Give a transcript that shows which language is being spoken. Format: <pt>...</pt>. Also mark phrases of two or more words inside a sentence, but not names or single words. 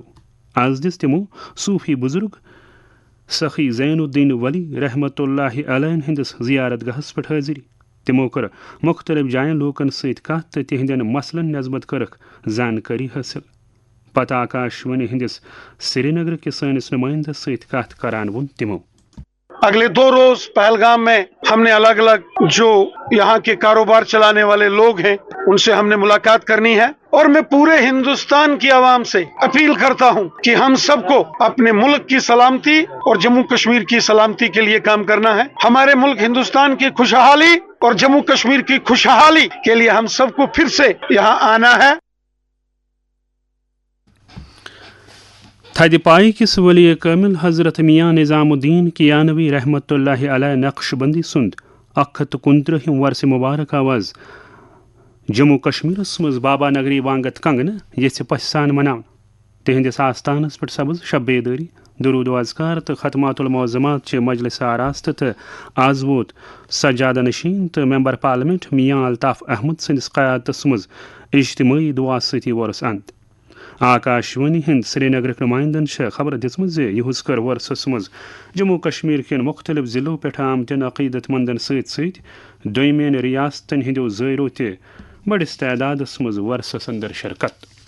<ks>آز دِژ تمو صوفی بزرگ سخی زین الدین ولی</ks> <ar>رحمۃ اللہ علیہ</ar> <ks>ہندس زیارت گاہس پہ حاضری. تمو کر مختلف جائن لوکن ست کت تو تہندین مسلن نسبت کرک زانکاری حاصل. پتہ آکاشوانی ہندس سری نگر کے سانس نمائندہ ست کت کران ون تمو</ks> <ur>اگلے 2 روز پہلگام میں ہم نے الگ الگ جو یہاں کے کاروبار چلانے والے لوگ ہیں ان سے ہم نے ملاقات کرنی ہے. اور میں پورے ہندوستان کی عوام سے اپیل کرتا ہوں کہ ہم سب کو اپنے ملک کی سلامتی اور جموں کشمیر کی سلامتی کے لیے کام کرنا ہے. ہمارے ملک ہندوستان کی خوشحالی اور جموں کشمیر کی خوشحالی کے لیے ہم سب کو پھر سے یہاں آنا ہے.</ur> <ks>تھدِ پائی کس ولی کامل حضرت میاں نظام الدین کیانوی</ks> <ar>رحمۃ اللہ علیہ</ar> <ks>نقش بندی سند 129 ورث مبارک آواز جموں کشمیرس مز بابا نگری وانگت کنگنہ یھ پس سان مناون. تہندس آستانس پہ سبز شب بیداری درود و اذکار تو ختمات المعظمات چہ مجلس آراستہ تو آز ووت سجادہ نشین تو</ks> <en>member parliament</en> <ks>میاں الطاف احمد سندس قیادتس مز اجتماعی دعا ستی ورس اند. آکاشوانی ہند سری نگرک نمائندن خبر دِژمٕژ زِ یہُس کر ورسس مز جموں کشمیر کن مختلف ضلعوں پہ آمتن عقیدت مندن ست دویمین ریاستن ہندو زائرو تہ بڑس تعدادس مز ورسس اندر شرکت.</ks>